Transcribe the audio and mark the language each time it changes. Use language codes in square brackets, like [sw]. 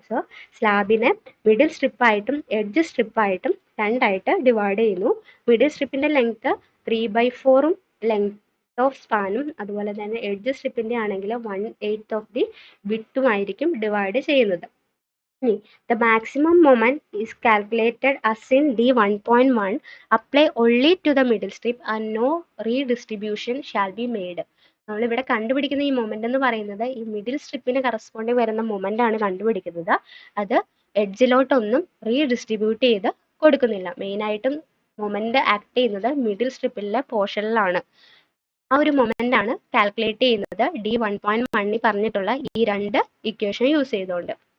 [ml] So സ്ലാബിനെ middle സ്ട്രിപ്പായിട്ടും edge സ്ട്രിപ്പായിട്ടും രണ്ടായിട്ട് divide ചെയ്യുന്നു. Middle സ്ട്രിപ്പിന്റെ length 3/4ഉം length of സ്പാനും അതുപോലെ തന്നെ എഡ്ജ് സ്ട്രിപ്പിന്റെ ആണെങ്കിൽ 1/8 ഓഫ് ദി വിഡ്ത്തുമായിരിക്കും ഡിവൈഡ് ചെയ്യുന്നത്. [en] The maximum moment is calculated as in D1.1. Apply only to the middle strip and no redistribution shall be made. [ml] നമ്മളിവിടെ കണ്ടുപിടിക്കുന്ന ഈ moment എന്ന് പറയുന്നത് ഈ മിഡിൽ സ്ട്രിപ്പിന് കറസ്പോണ്ടിങ് വരുന്ന മൊമെന്റ് ആണ് കണ്ടുപിടിക്കുന്നത്. അത് എഡ്ജിലോട്ടൊന്നും റീഡിസ്ട്രിബ്യൂട്ട് ചെയ്ത് കൊടുക്കുന്നില്ല. മെയിനായിട്ടും മൊമെന്റ് ആക്ട് ചെയ്യുന്നത് മിഡിൽ സ്ട്രിപ്പിലെ പോർഷനിലാണ്. ആ ഒരു മൊമെന്റ് ആണ് കാൽക്കുലേറ്റ് ചെയ്യുന്നത് D1.1 പറഞ്ഞിട്ടുള്ള ഈ രണ്ട് ഇക്വേഷൻ യൂസ് ചെയ്തുകൊണ്ട്.